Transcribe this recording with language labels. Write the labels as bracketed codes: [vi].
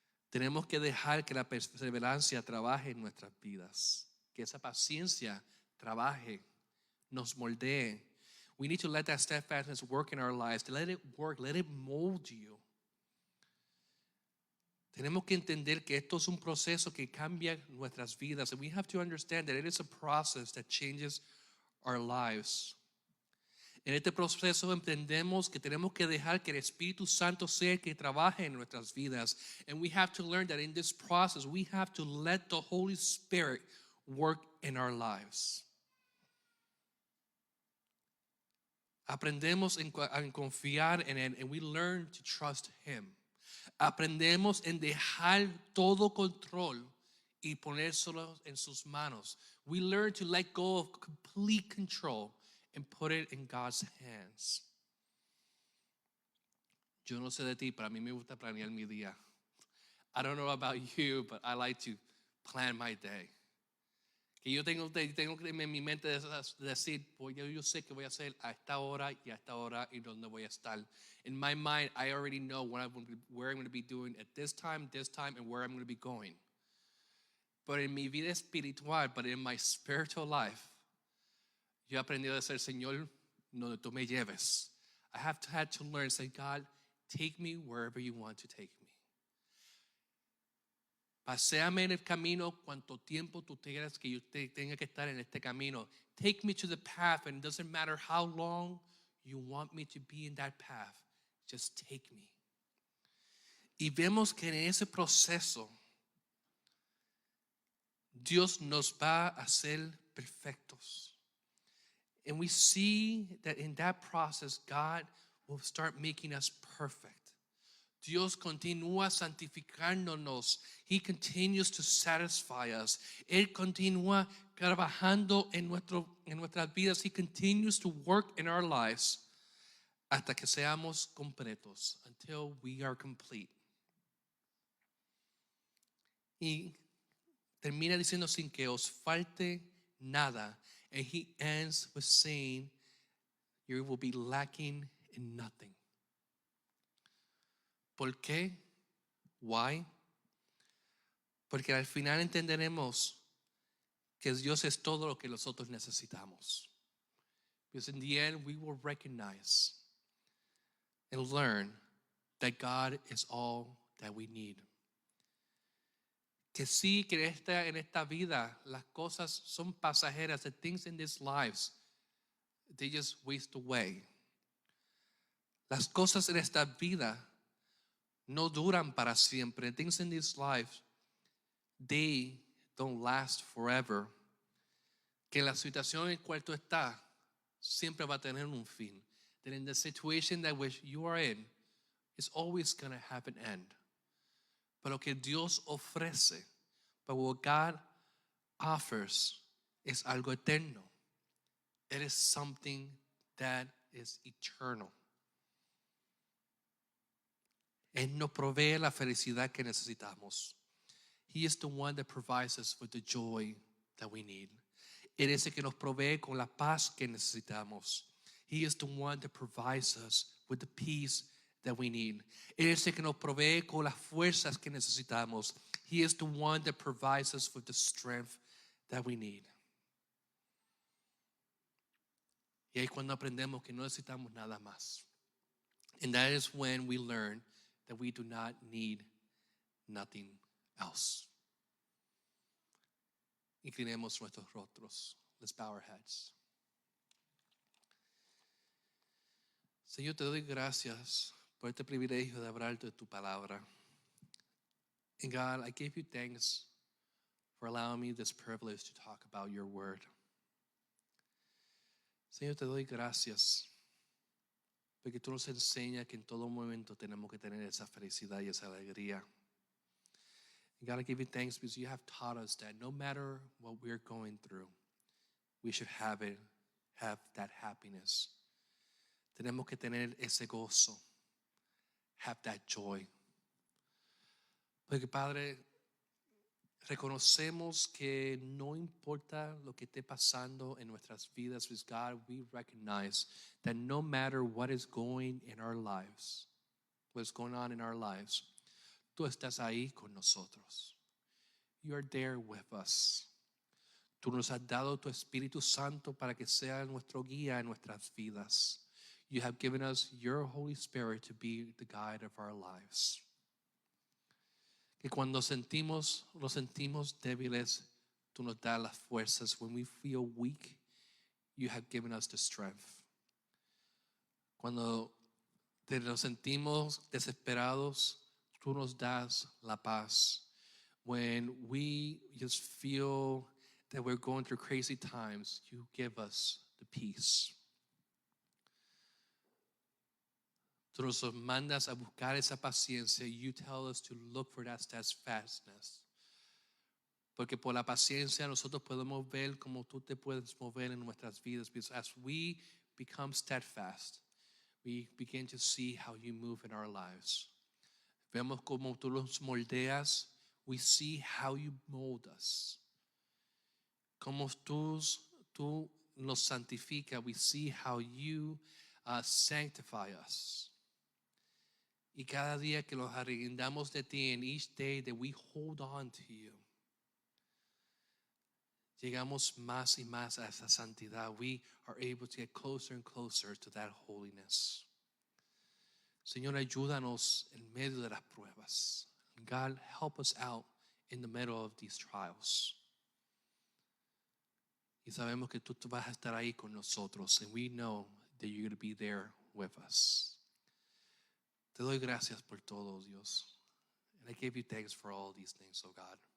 [es] Tenemos que dejar que la perseverancia trabaje en nuestras vidas, que esa paciencia trabaje, nos moldee. [en] We need to let that steadfastness work in our lives, to let it work, let it mold you. [es] Tenemos que entender que esto es un proceso que cambia nuestras vidas, [en] and we have to understand that it is a process that changes our lives. [es] En este proceso entendemos que tenemos que dejar que el Espíritu Santo sea el que trabaje en nuestras vidas. [en] And we have to learn that in this process, we have to let the Holy Spirit work in our lives. [es] Aprendemos en confiar en Él, [en] and we learn to trust Him. [es] Aprendemos en dejar todo control y ponérselo en sus manos. [en] We learn to let go of complete control and put it in God's hands. [es] Yo no sé de ti, pero a mí me gusta planear mi día. [en] I don't know about you, but I like to plan my day. [es] Que yo tengo en mi mente decir, pues yo sé que voy a hacer a esta hora y a esta hora y donde voy a estar. [en] In my mind, I already know where I'm going to be doing at this time, and where I'm going to be going. But in [es] mi vida espiritual, [en] but in my spiritual life, [es] yo he aprendido a decir, Señor, donde tú me lleves. [en] I have had to learn, say, God, take me wherever you want to take me. [es] Paséame en el camino cuanto tiempo tú quieras que yo tenga que estar en este camino. [en] Take me to the path, and it doesn't matter how long you want me to be in that path. Just take me. [es] Y vemos que en ese proceso, Dios nos va a hacer perfectos. [en] And we see that in that process, God will start making us perfect. [es] Dios continúa santificándonos. [en] He continues to satisfy us. [es] Él continúa trabajando en nuestras vidas. [en] He continues to work in our lives [es] hasta que seamos completos, [en] until we are complete. [es] Y termina diciendo sin que os falte nada. [en] And he ends with saying, you will be lacking in nothing. [es] ¿Por qué? [en] Why? [es] Porque al final entenderemos que Dios es todo lo que nosotros necesitamos. [en] Because in the end, we will recognize and learn that God is all that we need. [es] Que sí, que en esta vida las cosas son pasajeras. [en] The things in these lives, they just waste away. [es] Las cosas en esta vida no duran para siempre. [en] Things in this life, they don't last forever. [es] Que la situación en cual tú estás siempre va a tener un fin. [en] That in the situation that which you are in, it's always going to have an end. [es] Pero que Dios ofrece, [en] but what God offers is [es] algo eterno. [en] It is something that is eternal. [es] Él nos provee la felicidad que necesitamos. [en] He is the one that provides us with the joy that we need. [es] Él es el que nos provee con la paz que necesitamos. [en] He is the one that provides us with the peace that we need. [es] Él es el que nos provee con las fuerzas que necesitamos. [en] He is the one that provides us with the strength that we need. [es] Y ahí cuando aprendemos que no necesitamos nada más. [en] And that is when we learn that we do not need nothing else. [es] Inclinemos nuestros rostros. [en] Let's bow our heads. [es] Señor, te doy gracias por este privilegio de hablar de tu palabra. [en] And God, I give you thanks for allowing me this privilege to talk about your word. [es] Señor, te doy gracias porque tú nos enseñas que en todo momento tenemos que tener esa felicidad y esa alegría. [en] And God, I give you thanks because you have taught us that no matter what we're going through, we should have that happiness. [es] Tenemos que tener ese gozo, [en] have that joy. [es] Porque Padre, reconocemos que no importa lo que esté pasando en nuestras vidas, [en] with God, we recognize that no matter what is going in our lives, what's going on in our lives, [es] tú estás ahí con nosotros. [en] You are there with us. [es] Tú nos has dado tu Espíritu Santo para que sea nuestro guía en nuestras vidas. [en] You have given us your Holy Spirit to be the guide of our lives. [es] Que cuando nos sentimos débiles, tú nos das las fuerzas. [en] When we feel weak, you have given us the strength. [es] Cuando nos sentimos desesperados, tú nos das la paz. [en] When we just feel that we're going through crazy times, you give us the peace. [es] Tú nos mandas a buscar esa paciencia. [en] You tell us to look for that steadfastness. [es] Porque por la paciencia nosotros podemos ver cómo tú te puedes mover en nuestras vidas. [en] Because as we become steadfast, we begin to see how you move in our lives. [es] Vemos cómo tú nos moldeas. [en] We see how you mold us. [es] Como tú nos santifica. [en] We see how you sanctify us. [es] Y cada día que nos arrepentamos de ti, [en] and each day that we hold on to you, [es] llegamos más y más a esa santidad. [en] We are able to get closer and closer to that holiness. [es] Señor, ayúdanos en medio de las pruebas. [en] God, help us out in the middle of these trials. [es] Y sabemos que tú vas a estar ahí con nosotros, [en] and we know that you're going to be there with us. [es] Te doy gracias por todo, Dios. [en] And I give you thanks for all these things, oh God.